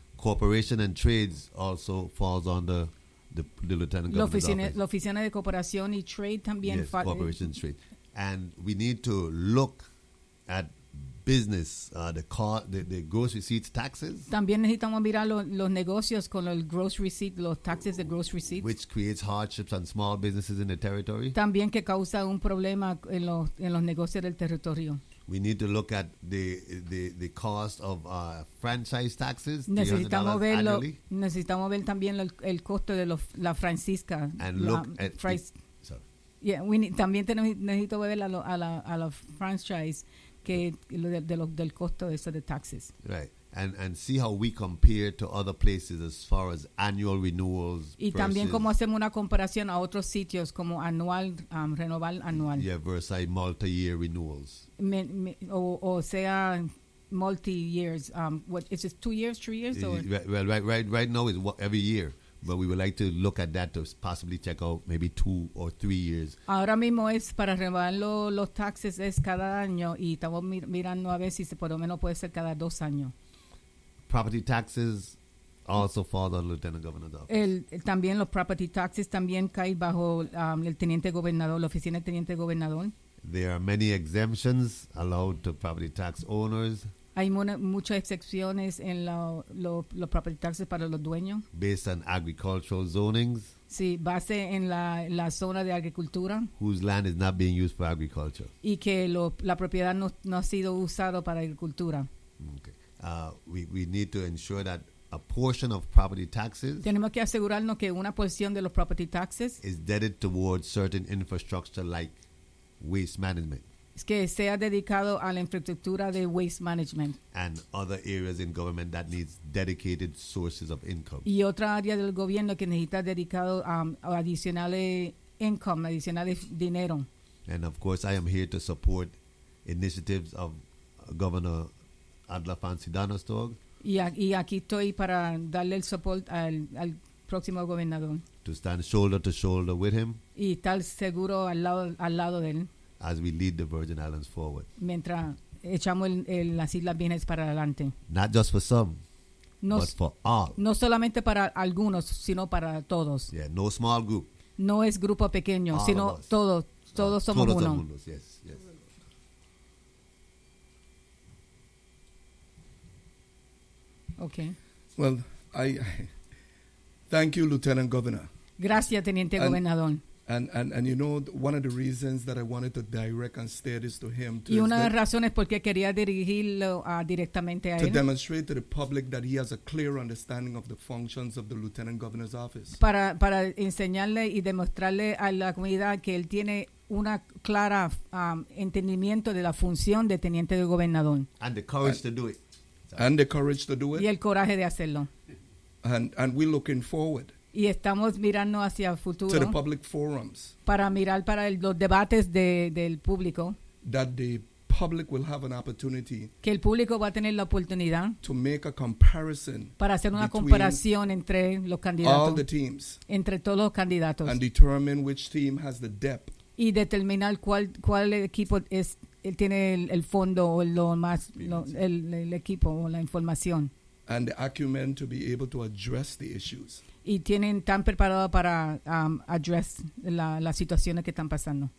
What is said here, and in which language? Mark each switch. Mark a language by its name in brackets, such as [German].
[English] Corporation and trades also falls under the lieutenant governor's office. [Spanish] La oficina de cooperación y trade también. [English] Yes, corporation and trade. And we need to look at business, the gross receipts taxes. [Spanish] También necesitamos mirar los negocios con los gross receipts, los taxes de gross receipts. [English] Which creates hardships on small businesses in the territory. [Spanish] También que causa un problema en los negocios del territorio. [English] We need to look at the cost of franchise taxes. [Spanish] Necesitamos ver lo, necesitamos ver también el costo de lo, la franquicia. [English] And [Spanish] la [English] look at price. Yeah, we need, [Spanish] también tenemos, necesito ver a, lo, a la a la franchise que lo de, de lo, del costo de eso de taxes. [English] Right. And see how we compare to other places as far as annual renewals. [Spanish] Y también cómo hacemos una comparación a otros sitios como anual, renovar anual. [English] Yeah, versus multi-year renewals. [Spanish] O sea, multi-years. [English] What is it? 2 years, 3 years? Well, right now is every year. But we would like to look at that to possibly check out maybe 2 or 3 years. [Spanish] Ahora mismo es para renovar los taxes es cada año y estamos mirando a ver si por lo menos puede ser cada dos años. [English] Property taxes also fall under Lieutenant Governor's office. [Spanish] También los property taxes también caen bajo el Teniente Gobernador, la oficina del Teniente Gobernador. [English] There are many exemptions allowed to property tax owners. [Spanish] Hay muchas excepciones en los property taxes para los dueños. [English] Based on agricultural zonings. [Spanish] Sí, base en la zona de agricultura. [English] Whose land is not being used for agriculture. [Spanish] Y que la propiedad no ha sido usado para agricultura. [English] Okay. We need to ensure that a portion of property taxes. [Spanish] Tenemos que asegurarnos que una porción de los property taxes [English] is dedicated towards certain infrastructure like waste management. [Spanish] Es que sea dedicado a la infraestructura de waste management. [English] And other areas in government that needs dedicated sources of income. [Spanish] Y otra área del gobierno que necesita dedicado a adicionales income, adicionales dinero. [English] And of course, I am here to support initiatives of Governor Adla Fancy Danastog. [Spanish] Y aquí estoy para darle el soporte al próximo gobernador. [English] To stand shoulder to shoulder with him. [Spanish] Y estar seguro al lado de él. [English] As we lead the Virgin Islands forward. [Spanish] Mientras echamos las Islas Vírgenes para adelante. [English] Not just for some, no, but for all. [Spanish] No solamente para algunos, sino para todos. [English] Yeah, no small group. [Spanish] No es grupo pequeño, all sino todos. Todos somos todos uno. Todos somos, [English] yes, yes. Okay. Well, I thank you, Lieutenant Governor. [Spanish] Gracias, Teniente Gobernador. [English] And you know, one of the reasons that I wanted to direct and state this to him. [Spanish] Y una de las razones por qué quería dirigirlo directamente a él. [English] To demonstrate to the public that he has a clear understanding of the functions of the Lieutenant Governor's office. [Spanish] Para enseñarle y demostrarle a la comunidad que él tiene una clara entendimiento de la función de Teniente de Gobernador. [English] And the courage to do it. And the courage to do it. [Spanish] Y el coraje de hacerlo. [English] And we're looking forward. [Spanish] Y estamos mirando hacia el futuro. [English] To the public forums. [Spanish] Para mirar para los debates del público. [English] That the public will have an opportunity. [Spanish] Que el público va a tener la oportunidad. [English] To make a comparison. [Spanish] Para hacer una comparación entre los candidatos. [English] All the teams. [Spanish] Entre todos los candidatos. [English] And determine which team has the depth. [Spanish] Y determinar cuál equipo es. Él tiene el fondo o lo más lo, el equipo o la información. [English] And the acumen to be able to address the issues. [Spanish] Y tienen tan preparado para address las situaciones que están pasando.